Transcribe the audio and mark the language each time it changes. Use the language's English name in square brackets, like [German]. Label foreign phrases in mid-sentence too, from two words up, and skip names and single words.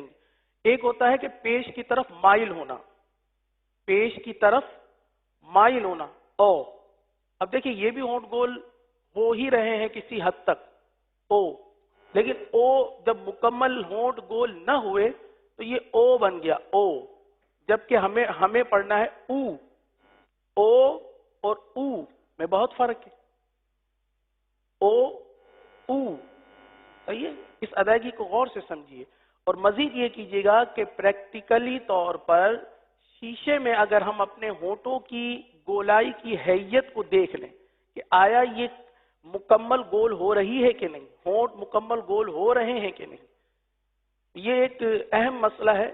[Urdu] ایک ہوتا ہے کہ پیش کی طرف مائل ہونا، پیش کی طرف مائل ہونا. او، اب دیکھیں یہ بھی ہونٹ گول ہو ہی رہے ہیں کسی حد تک. او، لیکن او جب مکمل ہونٹ گول نہ ہوئے تو یہ او بن گیا او، جبکہ ہمیں پڑھنا ہے او. او اور او میں بہت فرق ہے. او او. صحیح ہے؟ اس ادائیگی کو غور سے سمجھیے اور مزید یہ کیجیے گا کہ پریکٹیکلی طور پر شیشے میں اگر ہم اپنے ہونٹوں کی گولائی کی حیت کو دیکھ لیں کہ آیا یہ مکمل گول ہو رہی ہے کہ نہیں، ہونٹ مکمل گول ہو رہے ہیں کہ نہیں، یہ ایک اہم مسئلہ ہے.